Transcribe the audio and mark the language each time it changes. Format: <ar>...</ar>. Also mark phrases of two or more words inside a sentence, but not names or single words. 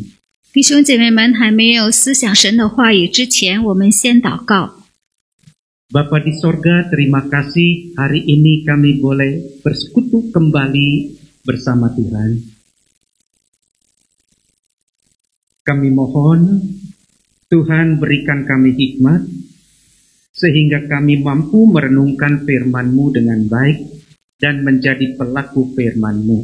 <zh>弟兄姐妹们还没有思想神的话语之前，我们先祷告。</zh> <id>Bapa di sorga, terima kasih hari ini kami boleh bersekutu kembali bersama Tuhan. Kami mohon Tuhan berikan kami hikmat sehingga kami mampu merenungkan firman-Mu dengan baik dan menjadi pelaku firman-Mu.</id>